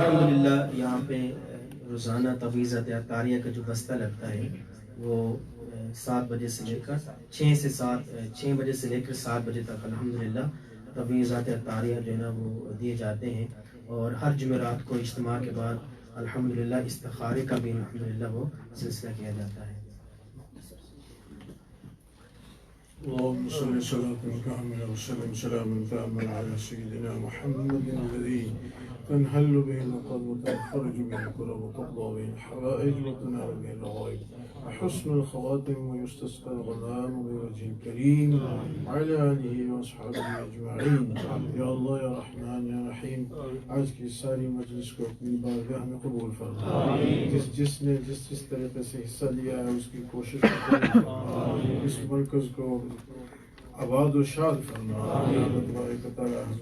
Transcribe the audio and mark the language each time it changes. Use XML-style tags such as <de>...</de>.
<ur>الحمدللہ یہاں پہ روزانہ تویزہ اطاریہ کا جو بستہ لگتا ہے وہ 7 بجے سے لے کر 6 بجے سے لے کر 7 بجے تک الحمدللہ تویزات اطاریہ جو ہے نا وہ دیے جاتے ہیں. اور ہر جمعرات کو اجتماع کے بعد الحمدللہ استخارے کا بھی الحمدللہ وہ سلسلہ کیا جاتا ہے.</ur> <ar>اللهم صل صلاة كاملة وسلم سلاما تاما على سيدنا محمد الذي تنهل به العقد وتنفرج به الكرب وتقضى به الحوائج وتنال به الغائب وحسن الخواتم ويستسقى الغمام بوجه الكريم وعلى آله وأصحابه أجمعين. يا الله يا رحمن يا رحيم</ar> <ur>آج کی ساری مجلس کو اپنی بارگاہ میں قبول فرما. جس نے جس طریقے سے حصہ لیا ہے اس کی کوشش فرما. اس مرکز کو آباد و شاد فرما.</ur>